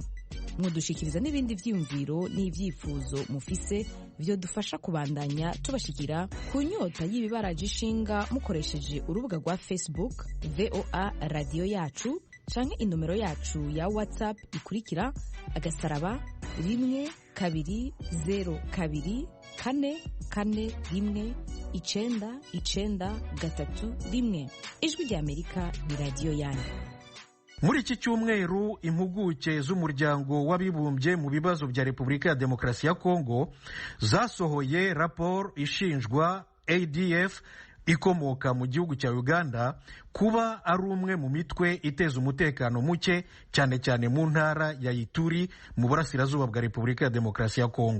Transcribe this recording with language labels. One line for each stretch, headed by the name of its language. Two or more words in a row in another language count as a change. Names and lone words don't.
Rundi: Mudushikiriza n'ibindi vyiyumviro n'ivyifuzo mufise vyo dufasha kubandanya tubashikira ku nyota y'ibibaraje ishinga mukoresheje urubuga rwa Facebook VOA Radio Yacu canke inomero yacu ya WhatsApp ikurikira *12044419931. Ijwi ry'Amerika ni radio yanyu.
Kinyarwanda: Muri iki cyumweru impuguke z'umuryango w'abibumbye mu bibazo bya Repubulika ya Demokarasi ya Kongo zasohoye raporo ishinjwa ADF ikomoka mu gihugu cya Uganda kuba ari umwe mu mitwe iteza umutekano muke cyane cyane mu ntara ya Ituri mu burasirazuba bwa Repubulika ya Demokarasi ya Kongo.